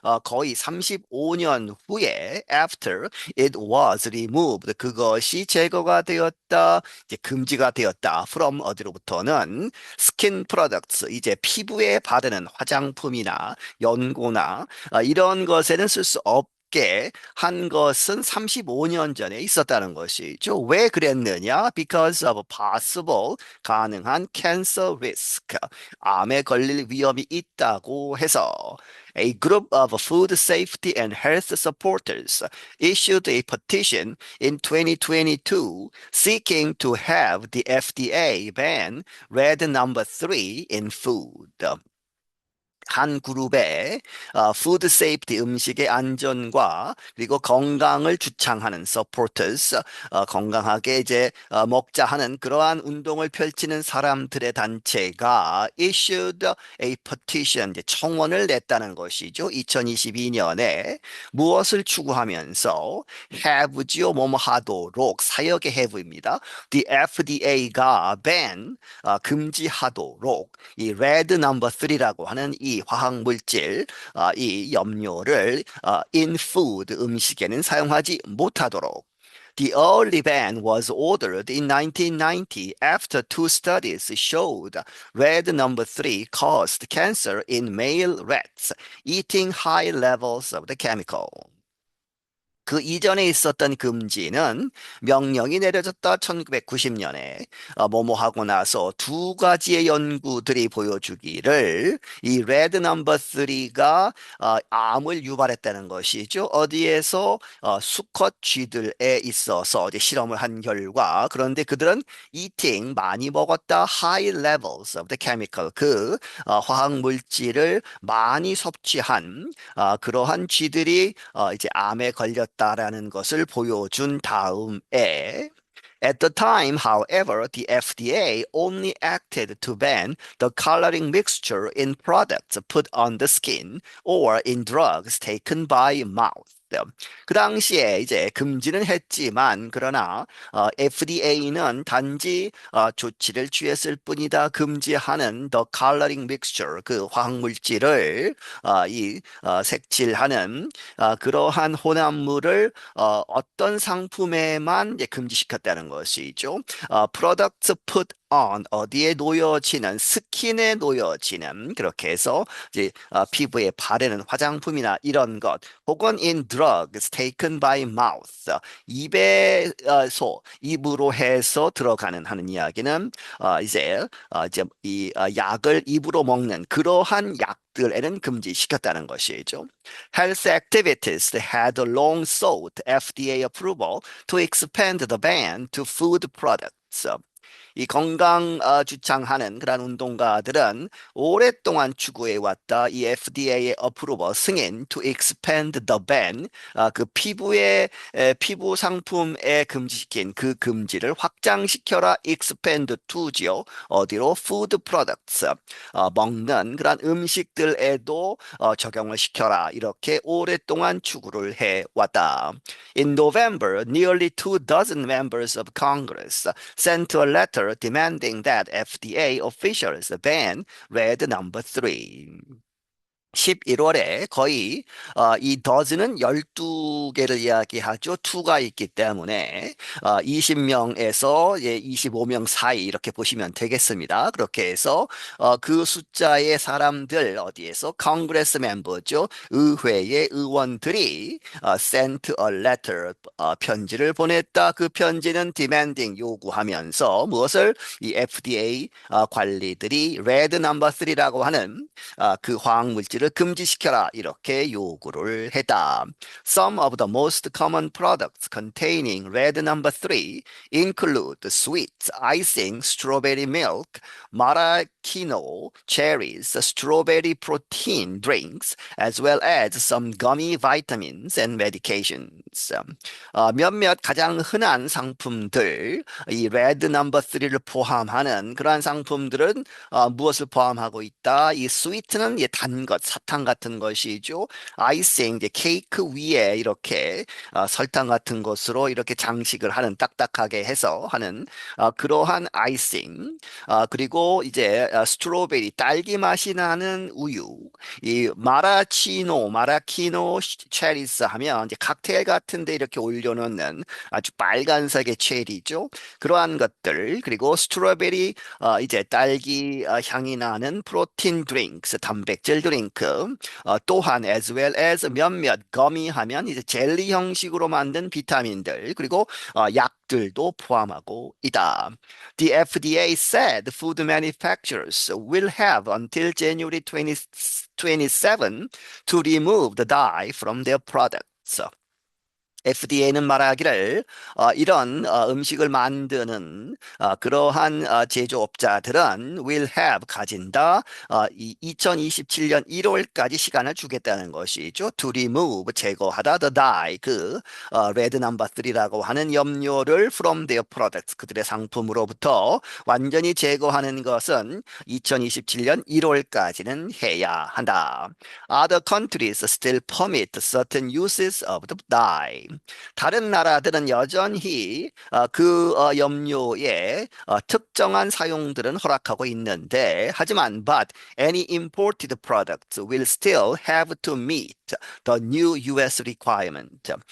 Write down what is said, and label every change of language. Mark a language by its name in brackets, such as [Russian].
[Korean] 거의 35년 후에 [English] after it was removed [Korean] 그것이 제거가 되었다. 이제 금지가 되었다. from 어디로부터는 [English] skin products [Korean] 이제 피부에 바르는 화장품이나 연고나 이런 것에는 쓸 수 없게 한 것은 35년 전에 있었다는 것이죠. 왜 그랬느냐? [English] Because of possible [Korean] 가능한 [English] cancer risk [Korean] 암에 걸릴 위험이 있다고 해서 [English] A group of food safety and health supporters issued a petition in 2022 seeking to have the FDA ban red number 3 in food. [Korean] 한 그룹의 푸드 세이프티 음식의 안전과 그리고 건강을 주창하는 supporters 건강하게 이제 먹자 하는 그러한 운동을 펼치는 사람들의 단체가 [English] issued a petition [Korean] 이제 청원을 냈다는 것이죠. 2022년에 무엇을 추구하면서 have지요 뭐뭐 하도록 사역의 have입니다. The FDA가 ban 금지하도록 이 red number 3라고 하는 이 화학 물질, 이 염료를 [English] in food [Korean] 음식에는 사용하지 못하도록. [English] The early ban was ordered in 1990 after two studies showed red number 3 caused cancer in male rats eating high levels of the chemical. [Korean] 그 이전에 있었던 금지는 명령이 내려졌다 1990년에 뭐뭐 하고 나서 두 가지의 연구들이 보여주기를 이 레드 넘버 3가 암을 유발했다는 것이죠. 어디에서 수컷 쥐들에 있어서 이제 실험을 한 결과 그런데 그들은 eating 많이 먹었다 [English] high levels of the chemical [Korean] 화학 물질을 많이 섭취한 그러한 쥐들이 이제 암에 걸렸다라는 것을 보여준 다음에 [English] At the time, however, the FDA only acted to ban the coloring mixture in products put on the skin or in drugs taken by mouth. [Korean] 그 당시에 이제 금지는 했지만 그러나 FDA는 단지 조치를 취했을 뿐이다 금지하는 [English] the coloring mixture [Korean] 화학 물질을 색칠하는 그러한 혼합물을 어떤 상품에만 이제 금지시켰다는 것이죠. [English] products put [Korean] on 어디에 놓여지는 스킨에 놓여지는 그렇게 해서 이제 피부에 바르는 화장품이나 이런 것 혹은 [English] in drugs taken by mouth [Korean] 입에서 입으로 해서 들어가는 하는 이야기는 이제 이 약을 입으로 먹는 그러한 약들에는 금지시켰다는 것이죠. [English] Health activities had long sought FDA approval to expand the ban to food products. [Korean] 이 건강 주창하는 그런 운동가들은 오랫동안 추구해왔다. 이 FDA의 어프로버 승인 [English] to expand the ban [Korean] 그 피부 상품에 금지시킨 그 금지를 확장시켜라 expand to지요. 어디로 [English] food products [Korean] 먹는 그런 음식들에도 적용을 시켜라. 이렇게 오랫동안 추구를 해왔다. [English] In November, nearly 2 dozen members of Congress sent a letter demanding that FDA officials ban red number 3. [Korean] 11월에 거의 이 더즈는 12개를 이야기하죠. 2가 있기 때문에 20명에서 25명 사이 이렇게 보시면 되겠습니다. 그렇게 해서 그 숫자의 사람들 어디에서 컨그레스 멤버죠. 의회의 의원들이 [English] sent a letter [Korean] 편지를 보냈다. 그 편지는 demanding 요구하면서 무엇을 이 FDA 관리들이 [English] red number 3 [Korean] 라고 하는 그 화학물질을 금지시켜라 이렇게 요구를 했다. [English] Some of the most common products containing red number 3 include sweets, icing, strawberry milk, maraschino, cherries, strawberry protein drinks, as well as some gummy vitamins and medications. [Korean] 몇몇 가장 흔한 상품들, 이 red number 3를 포함하는 그러한 상품들은 무엇을 포함하고 있다? 이 스위트는 단 것, 사탕 같은 것이죠. 아이싱, 이제 케이크 위에 이렇게 설탕 같은 것으로 이렇게 장식을 하는 딱딱하게 해서 하는 그러한 아이싱. 그리고 이제 스트로베리, 딸기 맛이 나는 우유. 이 마라키노 체리스 하면 이제 칵테일 같은데 이렇게 올려놓는 아주 빨간색의 체리죠. 그러한 것들 그리고 스트로베리 이제 딸기 향이 나는 프로틴 드링크, 단백질 드링크, 또한 as well as 몇몇 거미 하면 이제 젤리 형식으로 만든 비타민들, 그리고 약들도 포함하고 있다. [English] The FDA said food manufacturers will have until January 2027 to remove the dye from their products. [Korean] FDA는 말하기를 이런 음식을 만드는 그러한 제조업자들은 [English] will have [Korean] 가진다. 이 2027년 1월까지 시간을 주겠다는 것이죠. To remove 제거하다 [English] the dye [Korean] 그 red number 3라고 하는 염료를 [English] from their products [Korean] 그들의 상품으로부터 완전히 제거하는 것은 2027년 1월까지는 해야 한다. [English] Other countries still permit certain uses of the dye. [Korean] 다른 나라들은 여전히 그 염료의 특정한 사용들은 허락하고 있는데 하지만 [English] but any imported products will still have to meet the new US requirement.